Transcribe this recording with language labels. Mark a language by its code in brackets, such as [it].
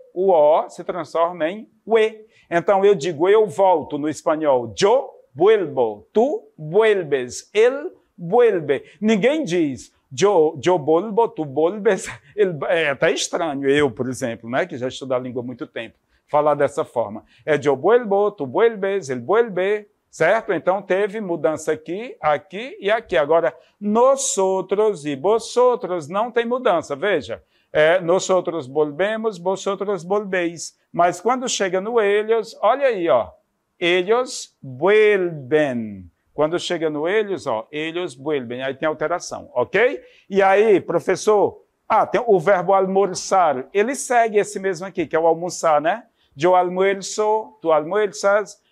[pt] O O se transforma em UE. Então, eu digo, eu volto no espanhol. [es] Yo vuelvo. Tu vuelves. Él vuelve. [pt] Ninguém diz, [es] yo vuelvo, tu vuelves. [pt] É até estranho, eu, por exemplo, né, que já estudo a língua há muito tempo, falar dessa forma. [es] Yo vuelvo, tu vuelves, él vuelve. [pt] Certo? Então, teve mudança aqui, aqui e aqui. Agora, nosotros e vosotros não tem mudança, veja. [es] Nosotros volvemos, vosotros volvéis. [pt] Mas quando chega no ellos, olha aí, ó. [es] Ellos vuelven. [pt] Quando chega no ellos, ó, [es] ellos vuelven. [pt] Aí tem alteração, ok? E aí, professor, tem o verbo almorzar. Ele segue esse mesmo aqui, que é o almoçar, né? [es] Yo almuerzo, tu almuerzas.